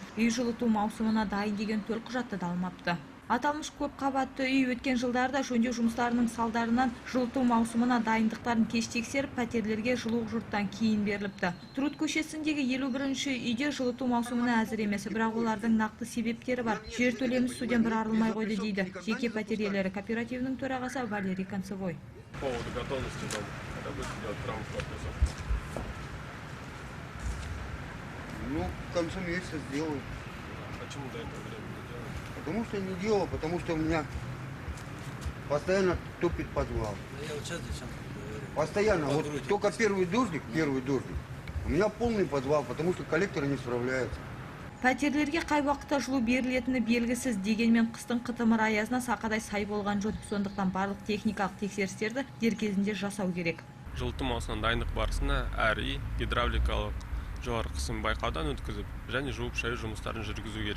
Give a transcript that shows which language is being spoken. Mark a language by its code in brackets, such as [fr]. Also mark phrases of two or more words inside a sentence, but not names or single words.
[kk] Үй жылыту маусымына дайын деген төлқұжатты да алмапты. Аталмыш көп қабатты үй өткен жылдарда жөндеу жұмыстарының салдарынан жылыту маусымына дайындықтарын кеш тексеріп, пәтерлерге жылу жұрттан кейін беріліпті. Труд көшесіндегі 51-ші үйде жылыту маусымына әзір емес, бірақ олардың нақты себептері бар. Жер төлемі суден бір арылмай қойды дейді жеке пәтер иелері кооперативінің төрағасы Валерий Концевой. [ru] Ну, к концу месяца сделаю. Почему до этого времени не делали? Потому что не делал, потому что у меня постоянно топит подвал. Я вот сейчас говорю. Постоянно. Вот только первый дождик, у меня полный подвал, потому что коллекторы не справляются. [kk] Пәтерлерге қай уақытта жылу берілетіні белгісіз, дегенмен қыстың қытымыр аязына сақадай сай болған жөн. Сондықтан барлық техникалық тексерістерді дер кезінде жасау керек. Жылыту маусымына дайындық барысында әр үй гидравликалық жоғары қысым байқаудан өткізіп, және жуып шаю жұмыстарын жүргізу керек.